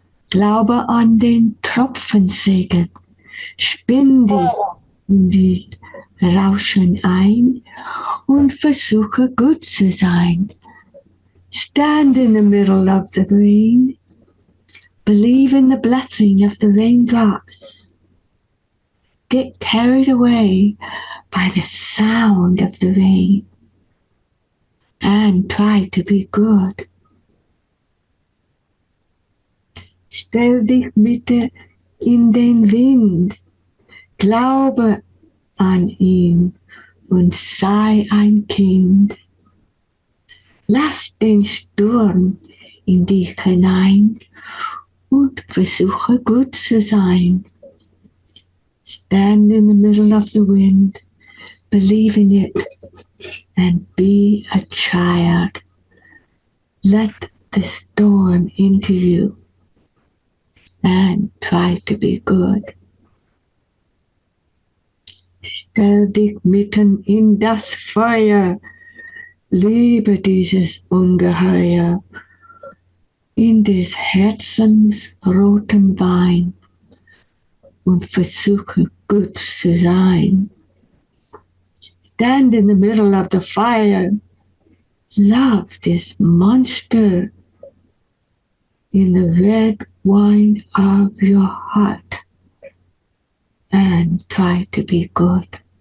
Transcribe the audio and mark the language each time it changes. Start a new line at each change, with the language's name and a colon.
German: Glaube an den Tropfensegen. Spinn dich in die Rauschen ein und versuche gut zu sein.
English: Stand in the middle of the green. Believe in the blessing of the raindrops. Get carried away by the sound of the rain and try to be good.
German: Stell dich bitte in den Wind, glaube an ihn und sei ein Kind. Lass den Sturm in dich hinein und versuche gut zu sein.
English: Stand in the middle of the wind, believe in it, and be a child. Let the storm into you and try to be good.
German: Stell dich mitten in das Feuer, liebe dieses Ungeheuer, in des Herzens rotem Wein und versuche gut zu sein.
English: Stand in the middle of the fire, love this monster in the red wine of your heart and try to be good.